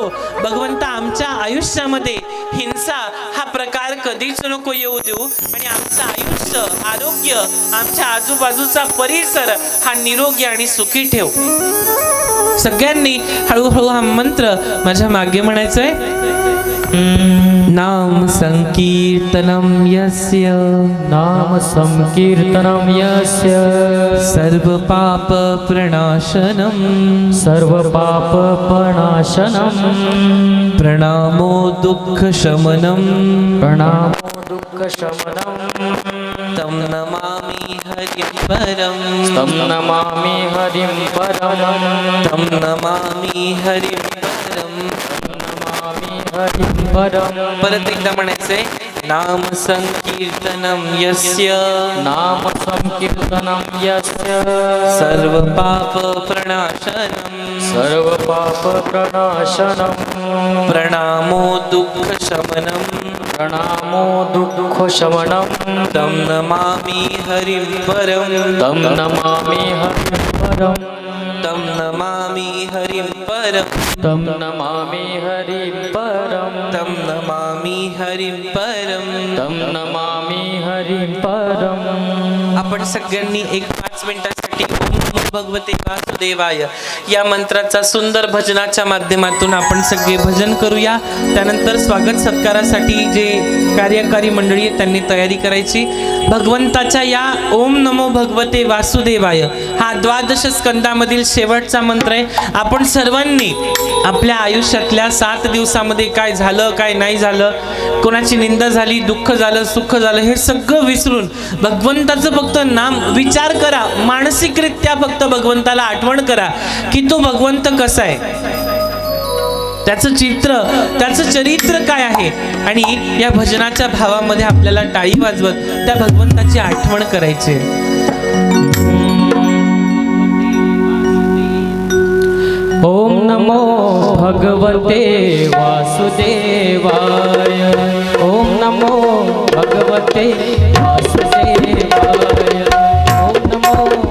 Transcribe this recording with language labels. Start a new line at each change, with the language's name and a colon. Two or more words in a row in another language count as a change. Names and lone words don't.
Marathi: भगवंता आमच्या आयुष्यामध्ये हिंसा हा प्रकार कधीच नको येऊ देऊ आणि आमचं आयुष्य, आरोग्य, आमच्या आजूबाजूचा परिसर हा निरोगी आणि सुखी ठेव. सगळ्यांनी हळूहळू हा मंत्र माझ्या मागे म्हणायचंय.
Sanskrit: नाम संकीर्तनम यस्य, नाम संकीर्तनम यस्य सर्व पाप प्रणाशनम, सर्व पाप प्रणाशनम, प्रणामो दुःख शमनम, प्रणामो दुःख शमनम, तम नमामि हरिं परम, तम नमामि हरिं परम, तम नमामि हरिं परम, नमामि हरिं परम.
Marathi: परत एकदा म्हणायचंय.
Sanskrit: नाम संकीर्तनम यस्य, नाम संकीर्तनम यस्य सर्व पाप प्रणाशनम, सर्व पाप प्रणाशनम, प्रणामो दुःख शमनम, प्रणामो दुःख शमनम, तम नमामि हरिं परम, तम नमामि हरिं परम, तम नमामि हरिं परम, तम नमामि हरिं परम, तम नमामि हरिं परम. तम नमामि हरिं परम.
Marathi: आपण सगळ्यांनी एक 5 मिनिटासाठी
Sanskrit: ओम नमो भगवते वासुदेवाय
Marathi: या मंत्राचा सुंदर भजनाच्या माध्यमातून आपण सगळे भजन करूया. त्यानंतर स्वागत सत्कारासाठी जे कार्यकारी मंडळी आहे त्यांनी तयारी करायची. भगवंताच्या या
Sanskrit: ओम नमो भगवते वासुदेवाय
Marathi: हा 12 स्कंदामधील शेवटचा मंत्र आहे. आपण सर्वांनी आपल्या आयुष्यातल्या 7 दिवसामध्ये काय झालं, काय नाही झालं, कोणाची निंदा झाली, दुःख झालं, सुख झालं, हे सगळं विसरून भगवंताचं फक्त नाम विचार करा. मानसिकरित्या फक्त भगवंताला आठवण करा की तो भगवंत कसा आहे, त्याचं चित्र, त्याचं चरित्र काय आहे. आणि या भजनाच्या भावामध्ये आपल्याला टाळी वाजवत त्या भगवंताची आठवण करायची.
Sanskrit: ओम नमो भगवते वासुदेवाय, ओम नमो भगवते वासुदेवाय, ओम नमो